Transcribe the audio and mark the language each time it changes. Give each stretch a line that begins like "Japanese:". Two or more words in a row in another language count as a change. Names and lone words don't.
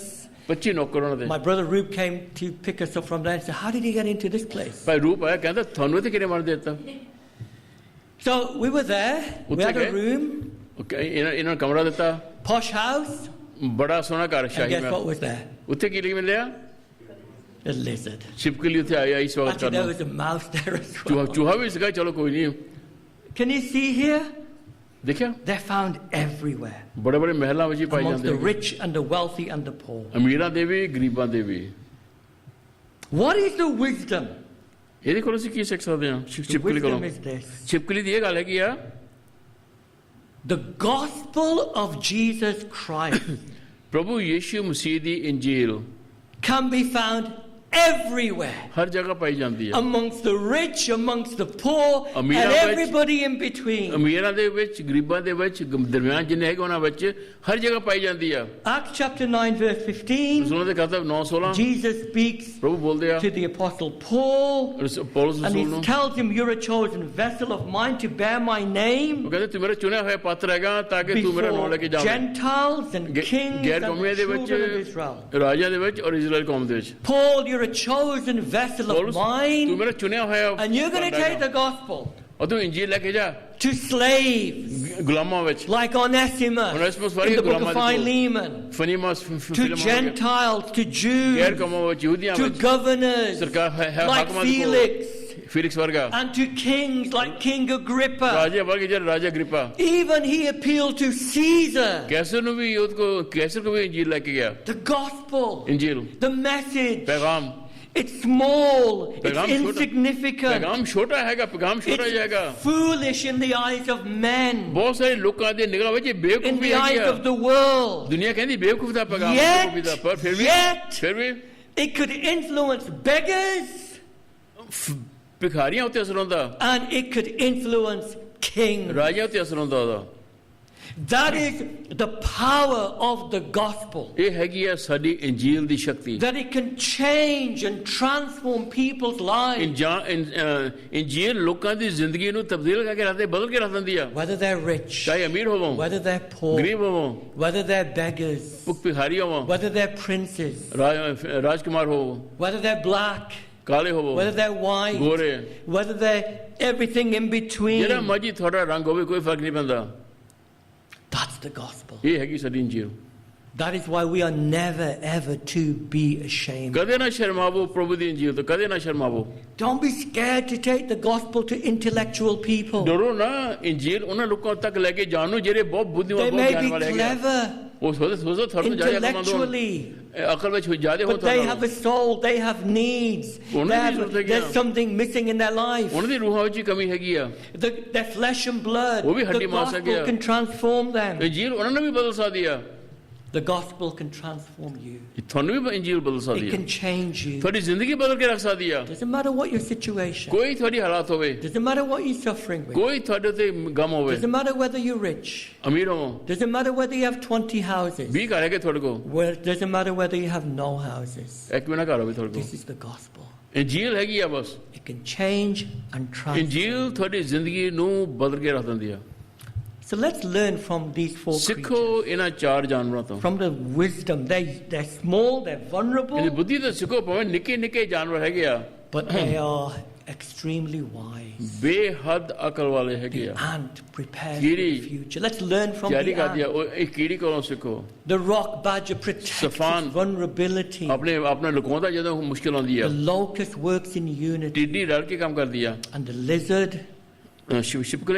Punjabi: 25 ਨੌਕਰ ਉਹਨਾਂ ਦੇ
English: My brother Rube came to pick us up from there and said, "How did he get into this place?"
Punjabi: ਭਾਈ ਰੂਪ ਆਇਆ ਕਹਿੰਦਾ ਤੁਹਾਨੂੰ ਇੱਥੇ ਕਿਹਨੇ ਮਾਰ ਦਿੱਤਾ
English: So we were there. We had a Okay. room,
Punjabi: ਇਹਨਾਂ ਨੂੰ ਕਮਰਾ ਦਿੱਤਾ
English: posh house,
Punjabi: ਬੜਾ ਸੋਹਣਾ ਘਰ
English: and
Punjabi: ਸ਼ਾਹੀ
English: guess what
Punjabi: ਮਹਿਲ
English: was there?
Punjabi: ਉੱਥੇ ਕੀ ਮਿਲਿਆ
English: A lizard.
Punjabi: ਛਿਪਕਲੀ ਉੱਥੇ ਆਈ ਸਵਾਗਤ
English: Actually, there
Punjabi: ਕਰਨਾ
English: was a mouse there as
Punjabi: ਚੂਹਾ
English: well.
Punjabi: ਚੂਹਾ ਵੀ ਸੀਗਾ ਚਲੋ ਕੋਈ ਨਹੀਂ
English: Can you see here?
Punjabi: ਦੇਖਿਆ
English: They're found everywhere.
Punjabi: ਬੜੇ ਬੜੇ ਮਹਿਲਾਂ ਵਿੱਚ ਹੀ ਪਾਈ
English: Amongst
Punjabi: ਜਾਂਦੇ
English: the rich and the wealthy and the poor.
Punjabi: ਅਮੀਰਾਂ ਦੇ ਵੀ ਗਰੀਬਾਂ ਦੇ ਵੀ
English: What is the wisdom?
Punjabi: ਇਹਦੇ ਕੋਲ ਅਸੀਂ ਕੀ ਸਿੱਖ ਸਕਦੇ ਹਾਂ
English: The
Punjabi: ਛਿਪਕਲੀ ਕੋਲੋਂ
English: wisdom is this.
Punjabi: ਛਿਪਕਲੀ ਦੀ ਇਹ ਗੱਲ ਹੈਗੀ ਆ
English: The gospel of Jesus Christ
Punjabi: ਪ੍ਰਭੂ ਯੀਸ਼ੂ ਮਸੀਹ ਦੀ ਇੰਜੀਲ
English: can be found everywhere.
Punjabi: ਹਰ ਜਗ੍ਹਾ ਪਾਈ ਜਾਂਦੀ ਹੈ
English: Amongst the rich, amongst the poor, and
Punjabi: ਅਮੀਰਾਂ ਵਿੱਚ-
English: everybody in between.
Punjabi: ਅਮੀਰਾਂ ਦੇ ਵਿੱਚ ਗਰੀਬਾਂ ਦੇ ਵਿੱਚ ਦਰਮਿਆਨ ਜਿੰਨੇ ਹੈਗੇ ਉਹਨਾਂ ਵਿੱਚ ਹਰ ਜਗ੍ਹਾ ਪਾਈ ਜਾਂਦੀ ਆ
English: Acts chapter 9 verse 15,
Punjabi: ਰਸੂਲਾਂ ਦੇ ਖਾਤਾ 9:16
English: Jesus speaks
Punjabi: ਪ੍ਰਭੂ ਬੋਲਦੇ ਆ
English: to the apostle Paul,
Punjabi: ਪੌਲਸ
English: and he
Punjabi: ਰਸੂਲ ਨੂੰ
English: tells him, "You're a chosen vessel of mine to bear my
Punjabi: ਉਹ
English: name
Punjabi: ਕਹਿੰਦੇ ਤੂੰ ਮੇਰਾ ਚੁਣਿਆ ਹੋਇਆ ਪਾਤਰ ਹੈਗਾ ਤਾਂ ਕਿ ਤੂੰ ਮੇਰਾ ਨਾਮ ਲੈ ਕੇ
English: before
Punjabi: ਜਾਵੇਂ
English: Gentiles and kings
Punjabi: ਗੈਰ
English: and
Punjabi: ਕੌਮੀਆਂ ਦੇ
English: the
Punjabi: ਵਿੱਚ
English: children of Israel."
Punjabi: ਰਾਜਿਆਂ ਦੇ ਵਿੱਚ ਔਰ ਇਜ਼ਰਾਈਲ ਕੌਮ ਦੇ ਵਿੱਚ
English: Paul, you're a chosen vessel of
Punjabi: ਪੌਲਸ ਤੂੰ
English: mine,
Punjabi: ਮੇਰਾ ਚੁਣਿਆ ਹੋਇਆ
English: and you're going to
Punjabi: ਪਾਤਰ
English: take the
Punjabi: ਹੈਗਾ।
English: gospel
Punjabi: ਔਰ ਤੂੰ ਇੰਜੀਲ ਲੈ ਕੇ ਜਾ
English: to slaves
Punjabi: ਗੁਲਾਮਾਂ ਵਿੱਚ
English: like Onesimus Onesimus in the book
Punjabi: ਗੁਲਾਮਾਂ
English: of
Punjabi: ਦੇ ਕੋਲ।
English: Philemon,
Punjabi: ਫਨੀਮਸ
English: to Gentiles, to
Punjabi: ਗੈਰ
English: Jews,
Punjabi: ਕੌਮਾਂ ਵਿੱਚ ਯਹੂਦੀਆਂ
English: to
Punjabi: ਵਿੱਚ
English: governors
Punjabi: ਸਰਕਾਰ
English: like
Punjabi: ਹਾਕਮਾਂ ਦੇ ਕੋਲ
English: Felix,
Punjabi: ਫੀਲਿਕਸ ਵਰਗਾ
English: and to kings like King Agrippa.
Punjabi: ਰਾਜੇ ਵਰਗੇ ਜਿਹੜੇ ਰਾਜਾ ਅਗ੍ਰਿਪਾ
English: Even he appealed to Caesar.
Punjabi: ਕੈਸਰ ਨੂੰ ਵੀ ਯੂਦ ਕੋ ਕੈਸਰ ਕੋ ਵੀ ਇੰਜੀਲ ਲੈ ਕੇ ਗਿਆ
English: The gospel,
Punjabi: ਇੰਜੀਲ
English: the message,
Punjabi: ਪੈਗਾਮ
English: it's small, it's
Punjabi: ਪੈਗਾਮ ਛੋਟਾ-
English: insignificant,
Punjabi: ਪੈਗਾਮ ਛੋਟਾ ਹੈਗਾ ਪੈਗਾਮ ਛੋਟਾ
English: it's
Punjabi: ਜਾਏਗਾ
English: foolish in the eyes of men,
Punjabi: ਬਹੁਤ ਸਾਰੇ ਲੋਕਾਂ ਦੇ ਨਿਗਾਹ ਵਿੱਚ ਇਹ
English: in
Punjabi: ਬੇਵਕੂਫੀ
English: the
Punjabi: ਹੈਗੀ
English: eyes
Punjabi: ਆ
English: of the world.
Punjabi: ਦੁਨੀਆ ਕਹਿੰਦੀ ਬੇਵਕੂਫ ਦਾ ਪੈਗਾਮ
English: Yet-
Punjabi: ਬੇਵਕੂਫੀ ਦਾ ਪਰ ਫਿਰ
English: yet-
Punjabi: ਵੀ
English: It could influence beggars,
Punjabi: ਭਿਖਾਰੀਆਂ ਉੱਤੇ ਅਸਰ ਹੁੰਦਾ
English: and it could influence kings.
Punjabi: ਰਾਜਿਆਂ ਉੱਤੇ ਅਸਰ ਹੁੰਦਾ ਉਹਦਾ
English: That is the power of the gospel.
Punjabi: ਇਹ ਹੈਗੀ ਆ ਸਾਡੀ ਇੰਜੀਲ ਦੀ ਸ਼ਕਤੀ
English: That it can change and transform people's lives.
Punjabi: ਇੰਜੀਲ ਲੋਕਾਂ ਦੀ ਜ਼ਿੰਦਗੀ ਨੂੰ ਤਬਦੀਲ ਕਰਕੇ ਰੱਖਦੇ ਬਦਲ ਕੇ ਰੱਖ ਦਿੰਦੀ ਆ
English: Whether they're rich,
Punjabi: ਚਾਹੇ ਅਮੀਰ ਹੋਵੋ
English: whether they're poor,
Punjabi: ਗਰੀਬ ਹੋਵੋ
English: whether they're beggars,
Punjabi: ਭੁੱਖ ਭਿਖਾਰੀ ਹੋਵੋ
English: whether they're princes,
Punjabi: ਰਾਜਕੁਮਾਰ ਹੋਵੋ
English: whether they're black,
Punjabi: ਕਾਲੇ ਹੋਵੋ
English: whether they're white,
Punjabi: ਗੋਰੇ
English: whether they're everything in between.
Punjabi: ਜਿਹੜਾ ਮਰਜੀ ਤੁਹਾਡਾ ਰੰਗ ਹੋਵੇ ਕੋਈ ਫਰਕ ਨਹੀਂ ਪੈਂਦਾ
English: That's the gospel.
Punjabi: ਇਹ ਹੈਗੀ ਸਾਡੀ ਇੰਜੀਲ
English: That is why we are never ever to be ashamed.
Punjabi: ਕਦੇ ਨਾ ਸ਼ਰਮਾਵੋ ਪ੍ਰਭੂ ਦੀ ਇੰਜੀਲ ਤੋਂ ਕਦੇ ਨਾ ਸ਼ਰਮਾਵੋ
English: Don't be scared to take the gospel to intellectual people.
Punjabi: ਡਰੋ ਨਾ ਇੰਜੀਲ ਉਹਨਾਂ ਲੋਕਾਂ ਤੱਕ ਲੈ ਕੇ ਜਾਣ ਨੂੰ ਜਿਹੜੇ ਬਹੁਤ ਬੁੱਧੀਮਾਨ
English: They
Punjabi: ਬਹੁਤ
English: may
Punjabi: ਗਿਆਨ
English: be
Punjabi: ਵਾਲੇ ਹੈਗੇ
English: clever
Punjabi: ਉਹ ਸੋਚੋ ਥੋੜਾ ਜਿਆਦਾ
English: intellectually,
Punjabi: ਅਕਲ ਵਿੱਚ ਜ਼ਿਆਦਾ ਹੋ
English: but they have a soul, they have needs. There's something missing in their life.
Punjabi: ਉਹਨਾਂ ਦੀ ਰੂਹਾਂ ਵਿੱਚ ਕਮੀ ਹੈਗੀ ਆ
English: Their flesh and blood.
Punjabi: ਉਹ ਵੀ
English: The
Punjabi: ਹੱਡੀ ਮਾਸ ਹੈਗੇ
English: gospel
Punjabi: ਆ
English: can transform them.
Punjabi: ਇੰਜੀਲ ਉਹਨਾਂ ਨੂੰ ਵੀ ਬਦਲ ਸਕਦੀ ਆ
English: The gospel can transform you.
Punjabi: ਤੁਹਾਨੂੰ ਵੀ ਇੰਜੀਲ ਬਦਲ ਸਕਦੀ
English: It
Punjabi: ਆ
English: can change you.
Punjabi: ਤੁਹਾਡੀ ਜ਼ਿੰਦਗੀ ਬਦਲ ਕੇ ਰੱਖ ਸਕਦੀ ਆ
English: Doesn't matter what your situation.
Punjabi: ਕੋਈ ਤੁਹਾਡੀ ਹਾਲਾਤ ਹੋਵੇ
English: Doesn't matter what you're suffering with.
Punjabi: ਕੋਈ ਤੁਹਾਡੇ ਤੇ ਗਮ ਹੋਵੇ
English: Doesn't matter whether you're rich.
Punjabi: ਅਮੀਰ ਹੋ
English: Doesn't matter whether you have 20 houses.
Punjabi: 20 ਘਰ ਹੈਗੇ ਤੁਹਾਡੇ ਕੋਲ
English: Doesn't matter whether you have no houses.
Punjabi: ਇੱਕ ਵੀ ਨਾ ਘਰ ਹੋਵੇ ਤੁਹਾਡੇ
English: This
Punjabi: ਕੋਲ
English: is the gospel.
Punjabi: ਇੰਜੀਲ ਹੈਗੀ ਆ ਬਸ
English: It can change and transform.
Punjabi: ਇੰਜੀਲ ਤੁਹਾਡੀ ਜ਼ਿੰਦਗੀ ਨੂੰ ਬਦਲ ਕੇ ਰੱਖ ਦਿੰਦੀ ਆ
English: So let's learn from these four
Punjabi: ਸਿੱਖੋ
English: creatures.
Punjabi: ਇਹਨਾਂ ਚਾਰ ਜਾਨਵਰਾਂ ਤੋਂ
English: From the wisdom. They're small, they're
Punjabi: ਇਹਦੀ
English: vulnerable,
Punjabi: ਬੁੱਧੀ ਤੋਂ ਸਿੱਖੋ ਭਾਵੇਂ ਨਿੱਕੇ ਨਿੱਕੇ ਜਾਨਵਰ ਹੈਗੇ ਆ
English: but they are extremely wise.
Punjabi: ਬੇਹੱਦ ਅਕਲ ਵਾਲੇ ਹੈਗੇ
English: The
Punjabi: ਆ
English: ant prepares for
Punjabi: ਕੀੜੀ
English: the future. Let's learn from
Punjabi: ਤਿਆਰੀ
English: the
Punjabi: ਕਰਦੀ ਆ
English: ant.
Punjabi: ਉਹ ਇਹ ਕੀੜੀ ਕੋਲੋਂ ਸਿੱਖੋ
English: The rock badger protects Safan. its vulnerability.
Punjabi: ਆਪਣੇ ਲੁਕਾਉਂਦਾ ਜਦੋਂ ਮੁਸ਼ਕਿਲ ਆਉਂਦੀ ਆ
English: The locust works in unity.
Punjabi: ਟਿੱਡੀ ਰਲ ਕੇ ਕੰਮ ਕਰਦੀ ਆ
English: And the lizard
Punjabi: ਛਿਪਕਲੀ